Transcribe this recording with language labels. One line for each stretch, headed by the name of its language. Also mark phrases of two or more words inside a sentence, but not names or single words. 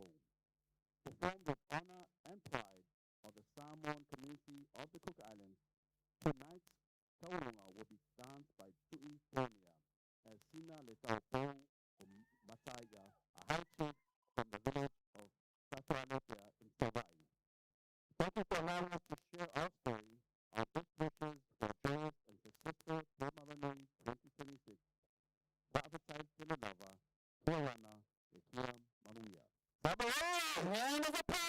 English: Performed with honor and pride of the Samoan community of the Cook Islands, tonight's Taurunga will be danced by Tui Tonia as Sina Le Taupo o Mataya, a high chief from the village of Tatuanopia in Savai. Thank you for allowing us to share our story, our best wishes for a joyous and successful Temaranui 2026.
Samoan: Wa'afatai Tele Lava, Tuarana, e Tua Manuia. Samoa!